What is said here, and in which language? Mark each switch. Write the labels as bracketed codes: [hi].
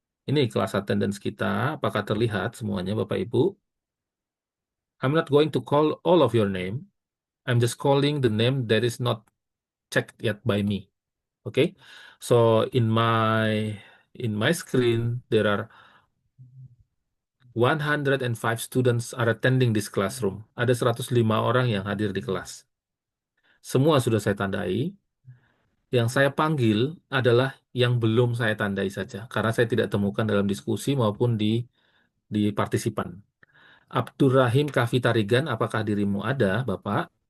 [id] Ini kelas attendance kita, apakah terlihat semuanya Bapak Ibu? [en] I'm not going to call all of your name. I'm just calling the name that is not checked yet by me. Okay? So in my screen there are 105 students are attending this classroom. [id] Ada 105 orang yang hadir di kelas. Semua sudah saya tandai. Yang saya panggil adalah yang belum saya tandai saja, karena saya tidak temukan dalam diskusi maupun di partisipan. Abdurrahim Kavitarigan, apakah dirimu ada, Bapak?